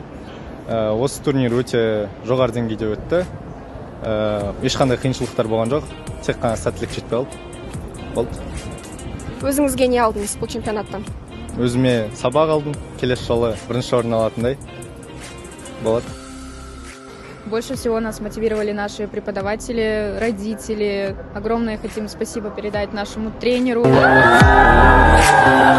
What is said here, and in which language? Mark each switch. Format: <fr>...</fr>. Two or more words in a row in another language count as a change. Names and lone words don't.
<kk>Осы турнир өте жоғары деңгейде өтті. Ешқандай қиыншылықтар болған жоқ, тек қана сәттілік жетпей болды. Өзіңізге не алдыңыз бұл чемпионаттан? Өзіме сабақ алдым, келесі жолы бірінші орын алатындай болады.</kk> <ru>Больше всего нас мотивировали наши преподаватели, родители. Огромное хотим спасибо передать нашему тренеру.</ru>